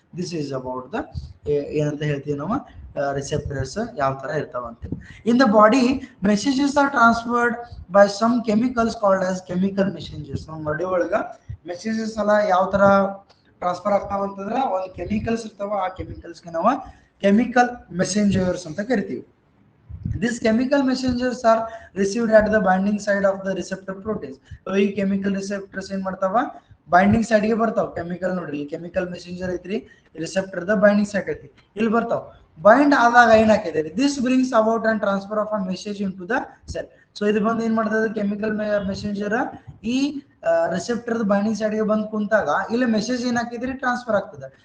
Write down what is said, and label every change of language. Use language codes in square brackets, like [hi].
[en] this is about the [kn] ಏನಂತ ಹೇಳ್ತೀವಿ ನಾವು, ರಿಸೆಪ್ಟರ್ಸ್ ಯಾವ ತರ ಇರ್ತಾವ ಅಂತ. [en] In the body messages are transferred by some chemicals called as chemical messengers. [kn] ನಮ್ಮ ಬಾಡಿ ಒಳಗ ಮೆಸೇಜಸ್ ಎಲ್ಲ ಯಾವ ತರ ಟ್ರಾನ್ಸ್ಫರ್ ಆಗ್ತಾವ ಅಂತಂದ್ರೆ ಒಂದು ಕೆಮಿಕಲ್ಸ್ ಇರ್ತಾವ, ಆ ಕೆಮಿಕಲ್ಸ್ಗೆ ನಾವು ಕೆಮಿಕಲ್ ಮೆಸೆಂಜರ್ಸ್ ಅಂತ ಕರಿತೀವಿ. [en] These chemical messengers are received at the binding side of the receptor proteins. [kn] So ಈ ಕೆಮಿಕಲ್ ರಿಸೆಪ್ಟರ್ಸ್ ಏನ್ ಮಾಡ್ತಾವ, ಬೈಂಡಿಂಗ್ ಸೈಡ್ ಗೆ ಬರ್ತಾವ. ಕೆಮಿಕಲ್ ನೋಡ್ರಿ, ಕೆಮಿಕಲ್ ಮೆಸೆಂಜರ್ ಐತ್ರಿ, ರಿಸೆಪ್ಟರ್ ದ ಬೈಂಡಿಂಗ್ ಸೈಡ್ ಐತಿ, ಇಲ್ಲಿ ಬರ್ತಾವ. ಬೈಂಡ್ ಆದಾಗ ಏನಾಗ್ತದೆ, [en] This brings about and transfer of a message into the cell. [kn] So ಇದು ಬಂದು ಏನ್ ಮಾಡ್ತದೆ, ಕೆಮಿಕಲ್ ಮೆಸೆಂಜರ್ ಈ ರಿಸೆಪ್ಟರ್ ಬೈಂಡಿಂಗ್ ಸೈಡ್ ಗೆ ಬಂದು ಕುಂತಾಗ ಇಲ್ಲಿ ಮೆಸೇಜ್ ಏನಾಗ್ತದ್ರಿ, ಟ್ರಾನ್ಸ್ಫರ್ ಆಗ್ತದೆ.